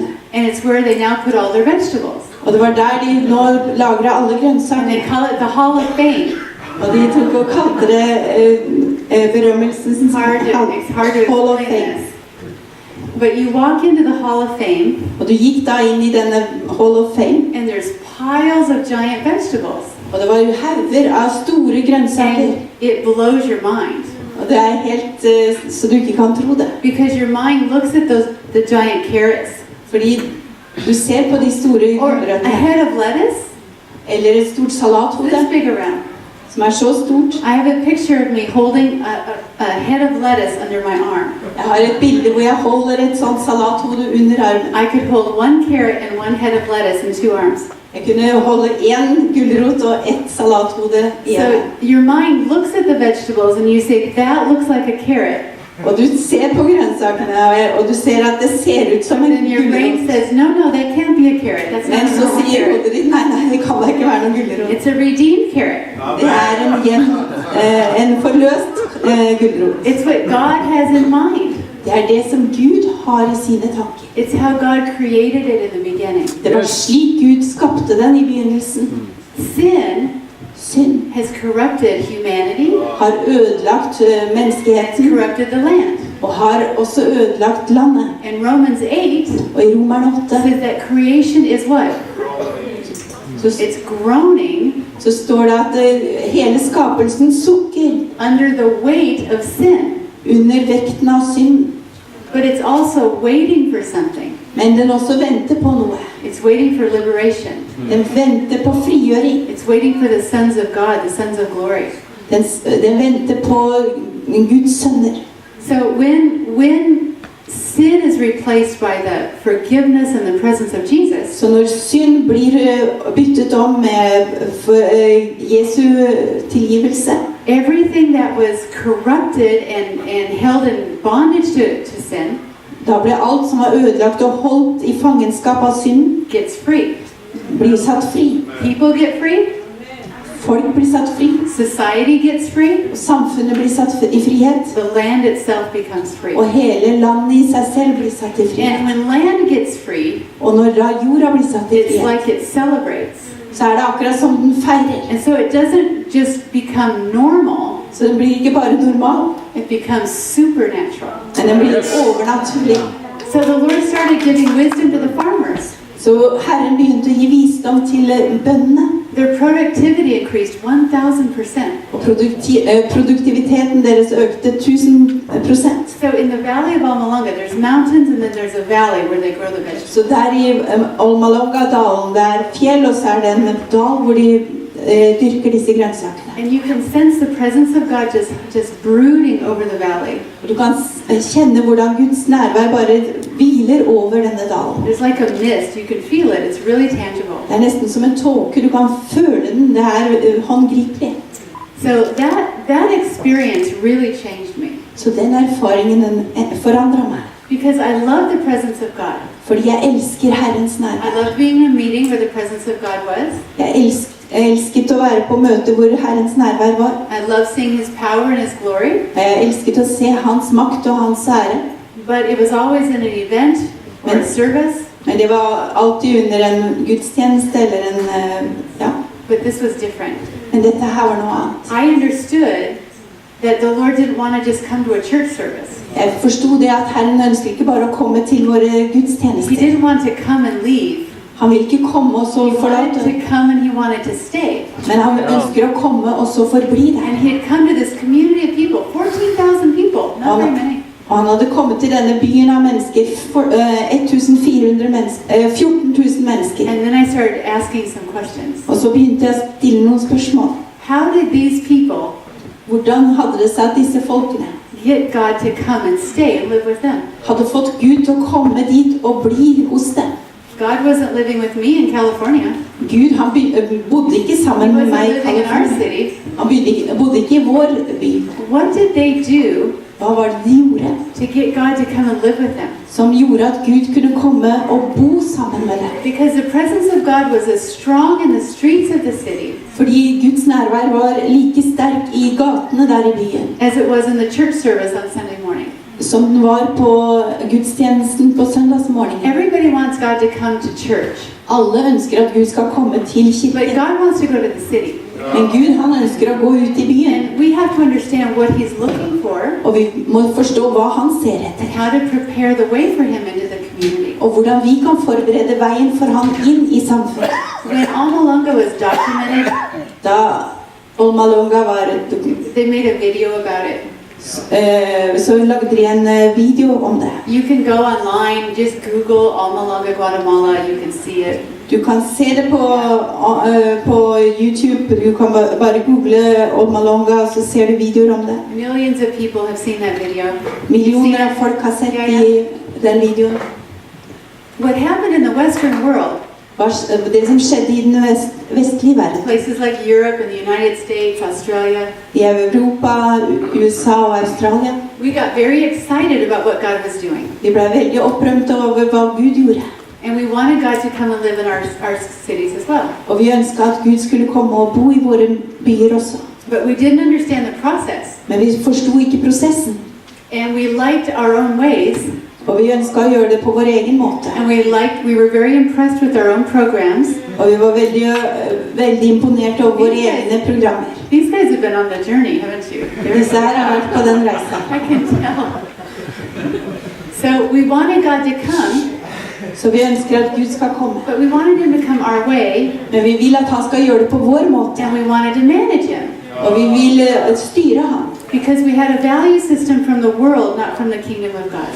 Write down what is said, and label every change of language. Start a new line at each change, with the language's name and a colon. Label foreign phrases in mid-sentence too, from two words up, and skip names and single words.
English: And it's where they now put all their vegetables.
Norwegian: Og det var der de nå lagret alle
English: And they
Norwegian: grønnsaker.
English: call it the Hall of Fame.
Norwegian: Og de tok og kalte det berømmelsens
English: It's hard to Hall of explain Fame. this. But you walk into the Hall of Fame,
Norwegian: Og du gikk da inn i denne Hall of Fame,
English: and there's piles of giant vegetables.
Norwegian: og det var hauger av store grønnsaker.
English: And it blows your mind.
Norwegian: Og det er helt så du ikke kan tro det.
English: Because your mind looks at the giant carrots.
Norwegian: Fordi du ser på de store
English: Or a
Norwegian: gulrøttene,
English: head of lettuce,
Norwegian: eller et stort salathode,
English: this big around.
Norwegian: som er så stort.
English: I have a picture of me holding a head of lettuce under my arm.
Norwegian: Jeg har et bilde hvor jeg holder et sånt salathode under armen.
English: I could hold 1 carrot and 1 head of lettuce in 2 arms.
Norwegian: Jeg kunne holde en gulrot og et salathode i
English: So
Norwegian: armen.
English: your mind looks at the vegetables and you say, that looks like a carrot.
Norwegian: Og du ser på grønnsakene, og du ser at det ser ut som en
English: And your brain
Norwegian: gulrot.
English: says, no, that can't be a carrot. That's not
Norwegian: Men
English: a
Norwegian: så
English: normal
Norwegian: sier
English: carrot.
Norwegian: hodet ditt, nei, det kan da ikke være noen gulrot.
English: It's a redeemed carrot.
Norwegian: Det er en forløst gulrot.
English: It's what God has in mind.
Norwegian: Det er det som Gud har i sine tanker.
English: It's how God created it in the beginning.
Norwegian: Det var slik Gud skapte den i begynnelsen.
English: Sin
Norwegian: Synd
English: has corrupted humanity,
Norwegian: har ødelagt
English: has
Norwegian: menneskeheten
English: corrupted the land.
Norwegian: og har også ødelagt landet.
English: And Romans 8
Norwegian: Og i Romerne 8
English: says that creation is what?
Norwegian: så,
English: It's groaning
Norwegian: så står det at hele skapelsen sukker
English: under the weight of sin.
Norwegian: under vekten av synd.
English: But it's also waiting for something.
Norwegian: Men den også venter på noe.
English: It's waiting for liberation.
Norwegian: Den venter på frigjøring.
English: It's waiting for the sons of God, the sons of glory.
Norwegian: Den venter på Guds sønner.
English: So when sin is replaced by the forgiveness and the presence of Jesus,
Norwegian: Så når synd blir byttet om med Jesu tilgivelse,
English: everything that was corrupted and held in bondage to sin
Norwegian: da blir alt som var ødelagt og holdt i fangenskap av synd,
English: gets free.
Norwegian: blir satt fri.
English: People get free,
Norwegian: Folk blir satt fri.
English: society gets free,
Norwegian: Og samfunnet blir satt i frihet.
English: the land itself becomes free.
Norwegian: Og hele landet i seg selv blir satt i
English: And
Norwegian: frihet.
English: when land gets free,
Norwegian: Og når jorda blir satt i
English: it's
Norwegian: frihet,
English: like it celebrates.
Norwegian: så er det akkurat som den feirer.
English: And so it doesn't just become normal,
Norwegian: Så den blir ikke bare normal,
English: it becomes supernatural.
Norwegian: men den blir overnaturlig.
English: So the Lord started giving wisdom to the farmers.
Norwegian: Så Herren begynte å gi visdom til bøndene.
English: Their productivity increased 1,000%.
Norwegian: Og produktiviteten deres økte 1000%.
English: So in the valley of Almalonga, there's mountains and then there's a valley where they grow the vegetables.
Norwegian: Så der i Almalonga-dalen, det er fjell, og så er det en dal hvor de dyrker disse grønnsakene.
English: And you can sense the presence of God just brooding over the valley.
Norwegian: Og du kan kjenne hvordan Guds nærvær bare hviler over denne dalen.
English: There's like a mist. You can feel it. It's really tangible.
Norwegian: Det er nesten som en tåke, du kan føle den, det er håndgripelig.
English: So that experience really changed me.
Norwegian: Så den erfaringen den forandret meg.
English: Because I love the presence of God.
Norwegian: Fordi jeg elsker Herrens
English: I
Norwegian: nærvær.
English: love being in a meeting where the presence of God was.
Norwegian: Jeg elsket å være på møte hvor Herrens nærvær var.
English: I love seeing His power and His glory.
Norwegian: Jeg elsket å se hans makt og hans ære.
English: But it was always in an event or a service.
Norwegian: Men det var alltid under en gudstjeneste eller en, ja.
English: But this was different.
Norwegian: Men dette her var noe annet.
English: I understood that the Lord didn't want to just come to a church service.
Norwegian: Jeg forstod det at Herren ønsker ikke bare å komme til våre
English: He
Norwegian: gudstjenester.
English: didn't want to come and leave.
Norwegian: Han vil ikke komme og så
English: He wanted
Norwegian: forlate,
English: to come and He wanted to stay.
Norwegian: men han ønsker å komme og så forbli der.
English: And He had come to this community of people, 14,000 people, not very many.
Norwegian: Og han hadde kommet til denne byen av mennesker, 14 000 mennesker.
English: And then I started asking some questions.
Norwegian: Og så begynte jeg å stille noen spørsmål.
English: How did these people
Norwegian: Hvordan hadde det seg at disse folkene
English: get God to come and stay and live with them?
Norwegian: hadde fått Gud til å komme dit og bli hos dem?
English: God wasn't living with me in California.
Norwegian: Gud, han bodde ikke
English: He
Norwegian: sammen med
English: wasn't
Norwegian: meg i
English: living in our
Norwegian: California.
English: city.
Norwegian: Han bodde ikke i vår by.
English: What did they do
Norwegian: Hva var det de gjorde
English: to get God to come and live with them?
Norwegian: som gjorde at Gud kunne komme og bo sammen med dem?
English: Because the presence of God was as strong in the streets of the city
Norwegian: Fordi Guds nærvær var like sterk i gatene der i byen
English: as it was in the church service on Sunday morning.
Norwegian: som den var på gudstjenesten på søndagsmorgenen.
English: Everybody wants God to come to church,
Norwegian: Alle ønsker at Gud skal komme til
English: but
Norwegian: kirken.
English: God wants to go to the city.
Norwegian: Men Gud, han ønsker å gå ut i byen.
English: And we have to understand what He's looking for
Norwegian: Og vi må forstå hva han ser etter.
English: and how to prepare the way for Him into the community.
Norwegian: Og hvordan vi kan forberede veien for han inn i samfunnet.
English: When Almalonga was documented,
Norwegian: Da Almalonga var
English: they made a video about it.
Norwegian: så lagde de en video om det.
English: You can go online, just Google Almalonga, Guatemala, you can see it.
Norwegian: Du kan se det på YouTube. Du kan bare google Almalonga, og så ser du videoer om det.
English: Millions of people have seen that video.
Norwegian: Millioner av folk har sett den videoen.
English: What happened in the Western world,
Norwegian: Det som skjedde i den vestlige verden.
English: places like Europe and the United States, Australia,
Norwegian: I Europa, USA og Australia.
English: we got very excited about what God was doing.
Norwegian: Vi ble veldig opprømt over hva Gud gjorde.
English: And we wanted God to come and live in our cities as well.
Norwegian: Og vi ønsket at Gud skulle komme og bo i våre byer også.
English: But we didn't understand the process.
Norwegian: Men vi forstod ikke prosessen.
English: And we liked our own ways.
Norwegian: Og vi ønsket å gjøre det på vår egen måte.
English: And we were very impressed with our own programs.
Norwegian: Og vi var veldig imponert over våre egne programmer.
English: These guys have been on the journey, haven't you?
Norwegian: Disse her har vært på den reisen.
English: I can tell. So we wanted God to come,
Norwegian: Så vi ønsker at Gud skal komme.
English: but we wanted him to come our way,
Norwegian: Men vi vil at han skal gjøre det på vår måte.
English: and we wanted to manage him.
Norwegian: Og vi vil styre ham.
English: Because we had a value system from the world, not from the kingdom of God.